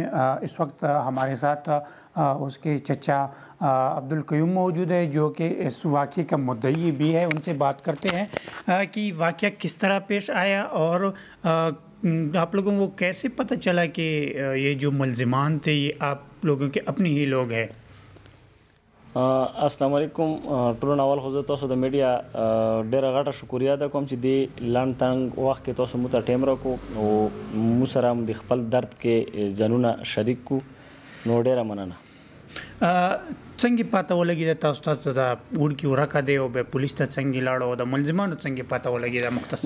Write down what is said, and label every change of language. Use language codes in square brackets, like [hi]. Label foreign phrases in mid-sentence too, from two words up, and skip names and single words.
[ur] اس وقت ہمارے ساتھ اس کے چچا عبدالقیوم موجود ہے جو کہ اس واقعے کا مدعی بھی ہے. ان سے بات کرتے ہیں کہ واقعہ کس طرح پیش آیا اور آپ لوگوں کو کیسے پتہ چلا کہ یہ جو ملزمان تھے یہ آپ لوگوں کے اپنے ہی لوگ ہیں. السلام علیکم. [ps] ټولو اول خو زه تاسو د میډیا ډیره غټه شکریه ده کوم چې د لاند تنګ وخت کې تاسو مو ته ټیم راکو او مو سره هم د خپل درد کې ځانونه شریک کو, نو ډیره مننه. څنګه پته ولګېده تاسو ته دا وړکي ورکه دی او بیا پولیس ته څنګه لاړو او د ملزمانو څنګه پته ولګېده مختصر؟